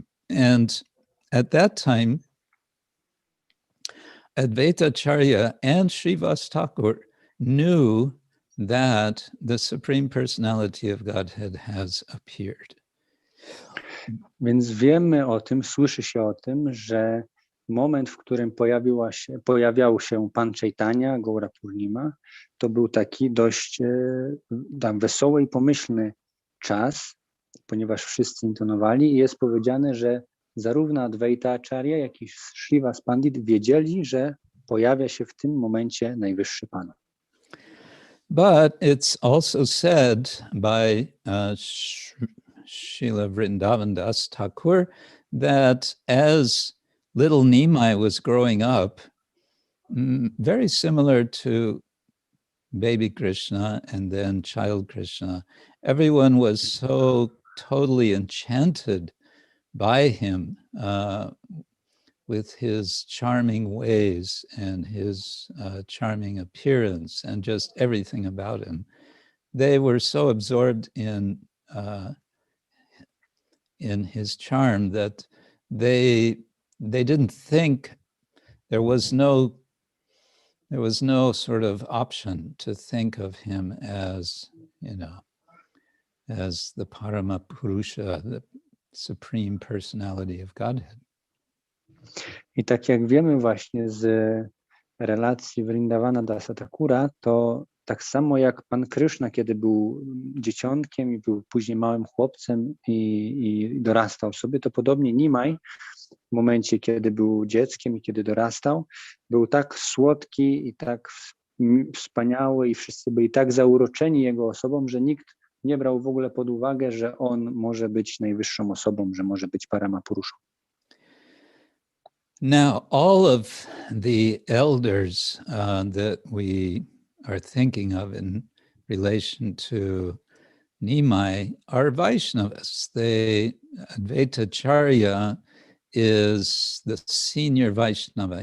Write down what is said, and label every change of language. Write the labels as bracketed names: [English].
[English] And at that time, Advaita Acharya and Srivas Thakur knew that the Supreme Personality of Godhead has appeared. [Polish] Więc wiemy o tym, słyszy się o tym, że moment, w którym pojawiał się Pan Chaitanya, Gaura Purnima, to był taki dość wesoły i pomyślny czas, ponieważ wszyscy intonowali i jest powiedziane, że zarówno Adwaita Acharya, jak i Srivas Pandit wiedzieli, że pojawia się w tym momencie Najwyższy Pan. [English] But it's also said by Srila Vrindavan Das Thakur that as little Nimai was growing up, very similar to baby Krishna and then child Krishna, everyone was so totally enchanted by him with his charming ways and his charming appearance and just everything about him. They were so absorbed in his charm that they didn't think there was no sort of option to think of him as, as the Parama Purusha, the Supreme Personality of Godhead. [Polish] I tak jak wiemy właśnie z relacji Vrindavana Dasa Thakura, to tak samo jak Pan Krishna, kiedy był dzieciątkiem i był później małym chłopcem i dorastał sobie, to podobnie Nimai w momencie, kiedy był dzieckiem i kiedy dorastał, był tak słodki i tak wspaniały i wszyscy byli tak zauroczeni jego osobą, że nikt nie brał w ogóle pod uwagę, że on może być najwyższą osobą, że może być Parama Puruszą. [English] Now, all of the elders that we are thinking of in relation to Nimai are Vaishnavas. Advaita Acharya is the senior Vaishnava.